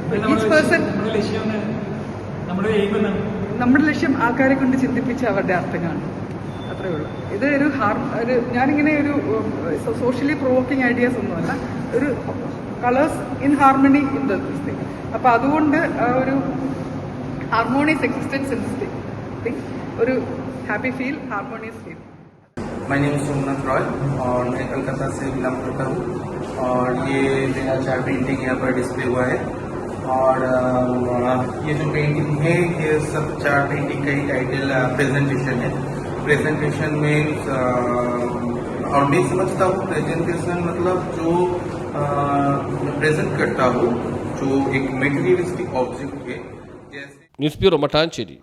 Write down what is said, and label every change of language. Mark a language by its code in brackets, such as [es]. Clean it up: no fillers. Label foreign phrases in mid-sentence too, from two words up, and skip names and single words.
[en] each person [ml] നമ്മുടെ ലക്ഷ്യം ആൾക്കാരെ കൊണ്ട് ചിന്തിപ്പിച്ച് അവരുടെ അർത്ഥം കാണും, അത്രേ ഉള്ളൂ. ഇത് ഒരു ഞാനിങ്ങനെ ഒരു [en] socially provoking ideas [ml] ഒന്നുമല്ല, ഒരു [en] colours in harmony in the thing. [ml] അപ്പം അതുകൊണ്ട് ഒരു [en] harmonious existence in this thing, [ml] ഒരു [en] happy feel, harmonious feel. my name is [hi] सोमनाथ रॉय और मैं कलकत्ता से बिलोंग करता हूँ और ये मेरा 4 पेंटिंग यहाँ पर डिस्प्ले हुआ है. और ये जो पेंटिंग है ये सब 4 पेंटिंग का ही [en] title presentation [hi] है. प्रेजेंटेशन में और मैं समझता हूँ प्रेजेंटेशन मतलब जो प्रेजेंट करता हूँ जो एक [en] materialistic object [hi] है. जैसे [ml] ന്യൂസ് ബ്യൂറോ മട്ടാഞ്ചേരി.